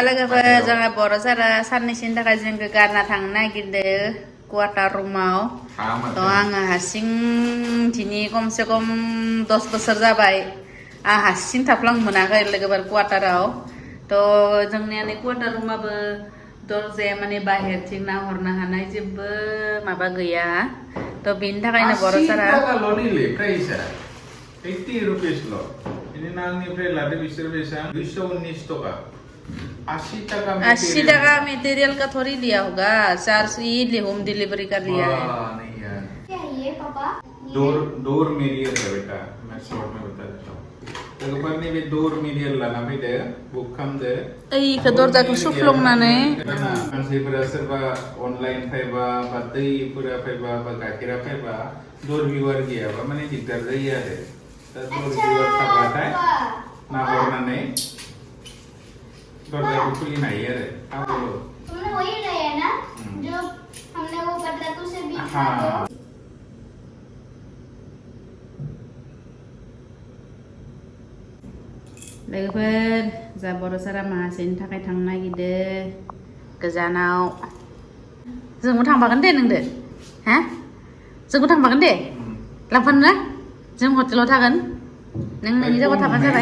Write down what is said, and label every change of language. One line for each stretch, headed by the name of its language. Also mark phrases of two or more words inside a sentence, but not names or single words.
Bodo: लोगोफोर जोंहा बर' सारा साननैसोनि थाखाय जोंखौ गारना थांनो नागिरदों क्वार्टार रुमाव आङो हारसिं दिनै खमसे खम 10 बोसोर जाबाय आं हारसिं थाफ्लांनो मोनाखै लोगोफोर क्वार्टाराव जोंनिया क्वार्टार रुमाबो दरजाया माने बाहेरथिं नाहरनो हानाय जेबो माबा गैया बेनि थाखायनो बर' सारा 80 रुपीस ल ini नांनिफ्राय लादो बिसोर बेसेबां 219 टका
Hindi: 80 टका मटेरियल का थोड़ी लिया होगा चार्ज ये होम डिलीवरी का लिया है नहीं यार क्या ये पापा
English: door material
Hindi: है बेटा मैं शॉर्ट में बता देता हूं
Bodo: लोगोफोर नैबे डोर मेरियल लाना फैदो बुक खालामदो ओइखौ दरजाखौ सुफ्लंनानै मानसिफोरा सोरबा अनलाइन फैबा बा दैफोरा फैबा बा गाइखेरा फैबा
English: door viewer
Bodo: गैयाबा माने दिगदार जायो आरो
English: door viewer
Bodo: थाबाथाय नाहरनानै दरजाखौ खुलिनो हायो आरो
Hindi: तुमने वही लाया ना जो हमने वो पतला तो से बीच में
Bodo: लोगोफोर जा बर' सारा माहासेनि थाखाय थांनो नागिरदों गोजानाव जोंबो थांफागोन दे नोंदो हा जोंबो थांफागोन दे लांफानो ना जों हटेलाव थागोन नों नोंनि जायगायाव थाबानो जाबाय